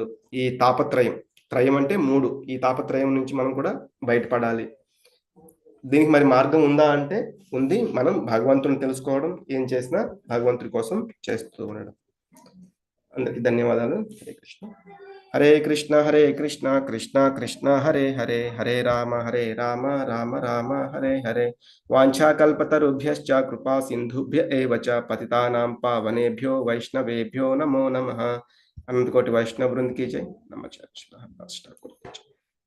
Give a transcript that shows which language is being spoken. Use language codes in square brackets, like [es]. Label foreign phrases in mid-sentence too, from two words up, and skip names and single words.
[te] ఈ తాపత్రయం. త్రయం అంటే 3. ఈ తాపత్రయం నుంచి మనం కూడా బయటపడాలి. దీనికి మరి మార్గం ఉందా అంటే ఉంది. మనం భగవంతుడిని తెలుసుకోవడం, ఏం చేసినా భగవంతుడి కోసం చేస్తూ ఉండడం. అందరికీ ధన్యవాదాలు. [sa] హరే కృష్ణ. హరే కృష్ణ హరే కృష్ణ కృష్ణ కృష్ణ హరే హరే హరే రామ రామ రామ హరే హరే. వాంఛాకల్పతరుభ్యశ్చ కృపా సింధుభ్య ఏవ చ పతితానాం పావనేభ్యో వైష్ణవేభ్యో నమో నమః. [hi] अनंतकोटि वैष्णव वृंद की जय. नमः।